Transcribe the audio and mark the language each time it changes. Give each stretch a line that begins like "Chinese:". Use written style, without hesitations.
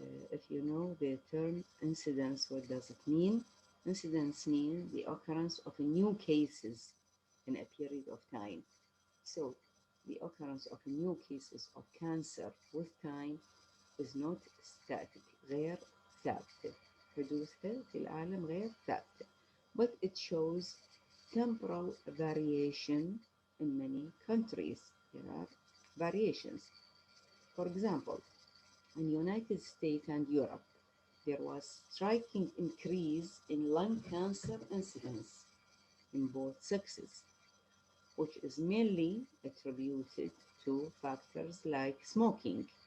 English: If you know the term incidence, what does it mean? Incidence means the occurrence of new cases in a period of time. So the occurrence of new cases of cancer with time is not static,
Arabic: غير ثابتة. حدوثها في العالم غير ثابتة.
English: But it shows temporal variation in many countries. There are variations. For example, in the United States and Europe, there was striking increase in lung cancer incidence in both sexes, which is mainly attributed to factors like smoking.